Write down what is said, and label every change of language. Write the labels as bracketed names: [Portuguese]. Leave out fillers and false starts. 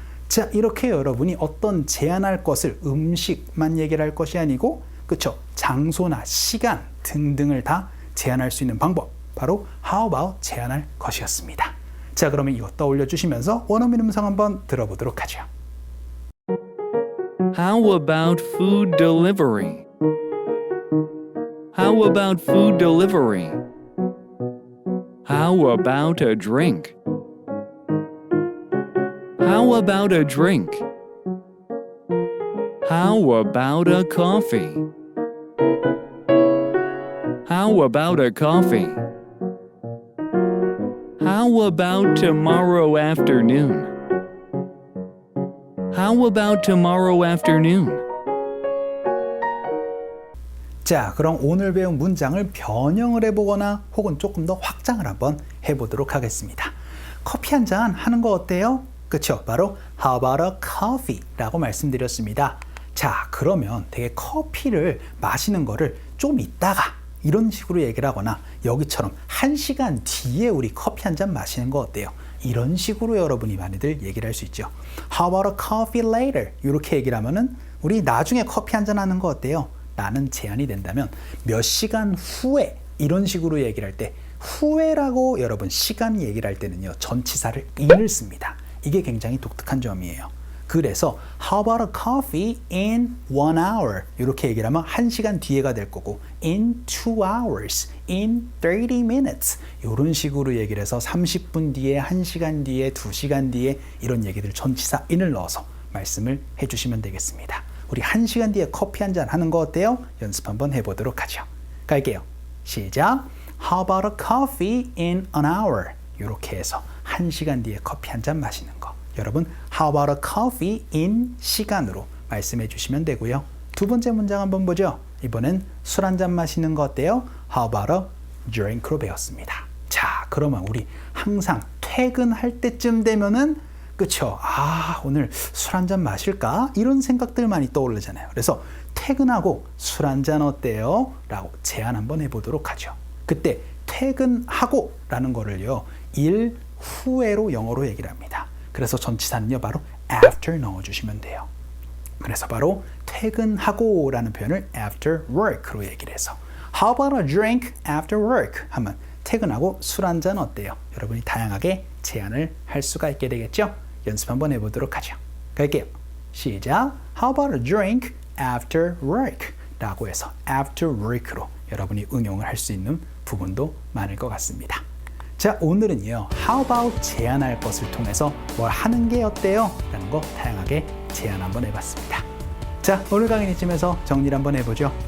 [Korean] 자, 이렇게 여러분이 어떤 제안할 것을 음식만 얘기를 할 것이 아니고 그쵸? 장소나 시간 등등을 다 제안할 수 있는 방법 바로 how about 제안할 것이었습니다. 자, 그러면 이거 떠올려 주시면서 원어민 음성 한번 들어보도록 하죠. [English] How about food delivery? How about food delivery? How about a drink? How about a drink? How about a coffee? How about a coffee? How about tomorrow afternoon? How about tomorrow afternoon? [Korean] 자, 그럼 오늘 배운 문장을 변형을 해보거나 혹은 조금 더 확장을 한번 해보도록 하겠습니다. 커피 한 잔 하는 거 어때요? 그쵸? 바로 How about a coffee? 라고 말씀드렸습니다. 자, 그러면 되게 커피를 마시는 거를 좀 이따가 이런 식으로 얘기를 하거나 여기처럼 1시간 뒤에 우리 커피 한 잔 마시는 거 어때요? 이런 식으로 여러분이 많이들 얘기를 할 수 있죠. [English] How about a coffee later? [Korean] 이렇게 얘기를 하면은 우리 나중에 커피 한 잔 하는 거 어때요? 라는 제안이 된다면 몇 시간 후에 이런 식으로 얘기를 할 때 후에라고 여러분 시간 얘기를 할 때는요 전치사를 in을 씁니다. 이게 굉장히 독특한 점이에요. 그래서 [English] How about a coffee in 1 hour? [Korean] 이렇게 얘기를 하면 1시간 뒤에가 될 거고 [English] in 2 hours, in 30 minutes [Korean] 이런 식으로 얘기를 해서 30분 뒤에, 1시간 뒤에, 2시간 뒤에 이런 얘기들 전치사 in을 넣어서 말씀을 해주시면 되겠습니다. 우리 1시간 뒤에 커피 한 잔 하는 거 어때요? 연습 한번 해보도록 하죠. 갈게요. 시작. [English] How about a coffee in an hour? [Korean] 이렇게 해서 1시간 뒤에 커피 한 잔 마시는 거. 여러분, [English] how about a coffee in [Korean] 시간으로 말씀해 주시면 되고요. 두 번째 문장 한번 보죠. 이번엔 술 한 잔 마시는 거 어때요? [English] How about a drink로 [Korean] 배웠습니다. 자, 그러면 우리 항상 퇴근할 때쯤 되면은 그쵸? 아, 오늘 술 한 잔 마실까? 이런 생각들 많이 떠오르잖아요. 그래서 퇴근하고 술 한 잔 어때요? 라고 제안 한번 해보도록 하죠. 그때 퇴근하고 라는 거를요, 일 후에로 영어로 얘기를 합니다. 그래서 전치사는요, 바로 after 넣어주시면 돼요. 그래서 바로 퇴근하고 라는 표현을 after work로 얘기를 해서 [English] How about a drink after work? [Korean] 하면 퇴근하고 술 한 잔 어때요? 여러분이 다양하게 제안을 할 수가 있게 되겠죠? 연습 한번 해보도록 하죠. 갈게요. 시작. [English] How about a drink after work? [Korean] 라고 해서 after work로 여러분이 응용을 할 수 있는 부분도 많을 것 같습니다. 자, 오늘은요. How about 제안할 것을 통해서 뭘 하는 게 어때요? 라는 거 다양하게 제안 한번 해봤습니다. 자, 오늘 강의는 이쯤에서 정리를 한번 해보죠.